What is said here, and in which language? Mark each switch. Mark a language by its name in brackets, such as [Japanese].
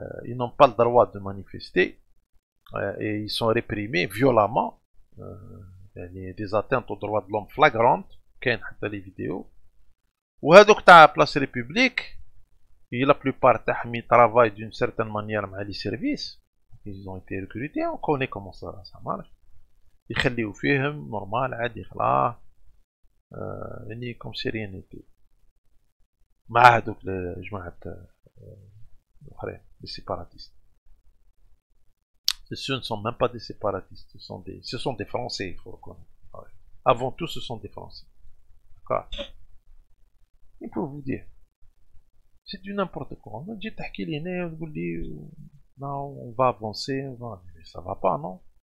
[French] Ils n'ont pas le droit de manifester et ils sont réprimés violemment. يعني des atteintes aux droits de l'homme flagrantes, [Arabic] كاين حتى [French] les vidéos. [Arabic] وهذوك تاع بلاس ريبوبليك [French] et la plupart تاعهم travaillent d'une certaine manière مع les services, ils ont été recrutés, on connaît comment ça marche. [Arabic] يخليو فيهم نورمال عادي خلاص يعني [French] comme si rien n'était. [Arabic] مع هذوك جماعة الآخرين [French] les séparatistes. Ce ne sont même pas des séparatistes, ce sont des Français, il faut reconnaître. Ouais. Avant tout, ce sont des Français. D'accord. Et pour vous dire, c'est du n'importe quoi. On dit [Arabic] تحكي لي هنا وتقول لي [French] non, on va avancer, mais ça va pas, non?